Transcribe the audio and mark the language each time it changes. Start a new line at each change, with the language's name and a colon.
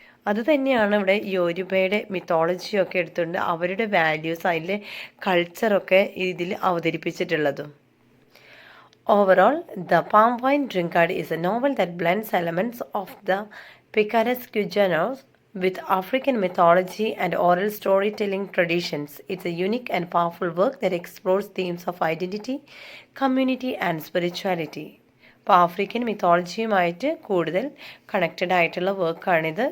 Malayalam: അതുതന്നെയാണ് ഇവിടെ യോരുബയുടെ മിത്തോളജിയൊക്കെ എടുത്തുകൊണ്ട് അവരുടെ വാല്യൂസ്, അതിലെ കൾച്ചറൊക്കെ ഇതിൽ അവതരിപ്പിച്ചിട്ടുള്ളതും.
English: Overall, The Palm Wine Drinkard is a novel that blends elements of the picaresque genre with African mythology and oral storytelling traditions. It's a unique and powerful work that explores themes of identity, community, and spirituality.
Malayalam: അപ്പോൾ African മിത്തോളജിയുമായിട്ട് കൂടുതൽ connected ആയിട്ടുള്ള വർക്കാണിത്.